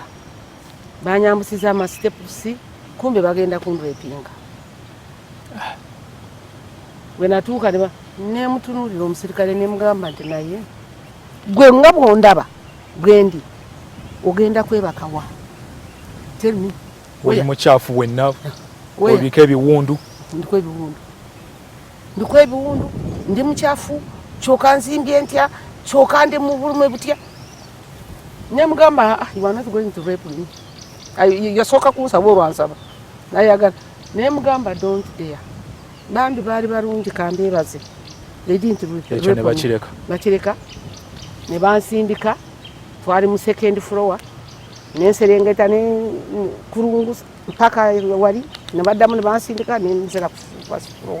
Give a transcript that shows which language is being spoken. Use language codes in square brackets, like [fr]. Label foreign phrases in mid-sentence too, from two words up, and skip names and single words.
[lg] Banyambusiza amasitepusi kumbe bagenda kundwepinga. Bwe natuuka ne mutunuulira omusirikale ne mugamba nti naye gwe nga bw'ondaba gwendi ogenda kwebakawa. [en] Tell me. [lg] Oli mukyafu wenna obika ebiwundu. Ndiko ebiwundu ndi mukyafu kyoka nzimbye ntya kyoka ndi mu bulume butya. Ne mugamba [en] you are not going to rape me. [lg] Yasooka kunsaba olwansaba naye agala ne mugamba [en] don't dare. [lg] Bambi baali balungi kambeebaze. Ekyo ne bakireka ne bansindika twali mu [en] second floor [lg] nenserengeta ne kurungusa mpaka wali ne baddamu ne bansindika ne nzira ku [en] first floor.